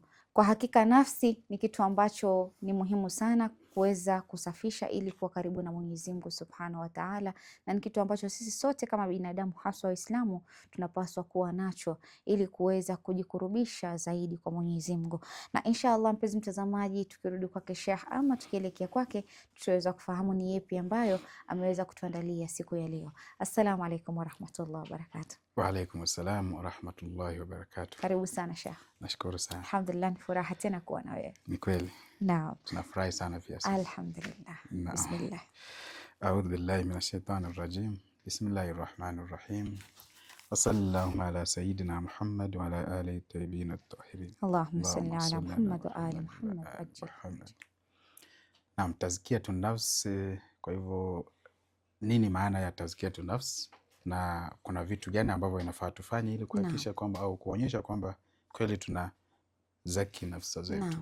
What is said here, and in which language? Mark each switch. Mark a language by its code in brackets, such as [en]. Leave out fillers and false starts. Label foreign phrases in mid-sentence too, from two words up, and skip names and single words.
[sw] Kwa hakika nafsi ni kitu ambacho ni muhimu sana kuweza kusafisha ili kuwa karibu na Mwenyezi Mungu [ar] سبحانه وتعالى, [sw] na ni kitu ambacho sisi sote kama binadamu haswa Waislamu tunapaswa kuwa nacho ili kuweza kujikurubisha zaidi kwa Mwenyezi Mungu. Na inshallah, mpenzi mtazamaji, tukirudi kwake Sheikh ama tukielekea kwake, tutaweza kufahamu ni yepi ambayo ameweza kutuandalia siku ya leo. [ar] السلام عليكم ورحمة الله وبركاته. وعليكم السلام ورحمة الله وبركاته. [sw] Karibu sana Sheikh. Nashukuru sana. Alhamdulillah, ni furaha tena kuwa na wewe. Ni kweli. Naam. Tunafurahi sana pia sisi. [ar] الحمد لله. بسم الله. أعوذ بالله من الشيطان الرجيم. بسم الله الرحمن الرحيم. وصلى الله على سيدنا محمد وعلى آله الطيبين الطاهرين. اللهم صل على محمد وآل محمد. نعم، تزكية النفس. [sw] Kwa hivyo nini maana ya [ar] تزكية النفس, [sw] na kuna vitu gani ambavyo inafaa tufanye ili kuhakikisha kwamba au kuonyesha kwamba kweli tuna zaki nafsi zetu?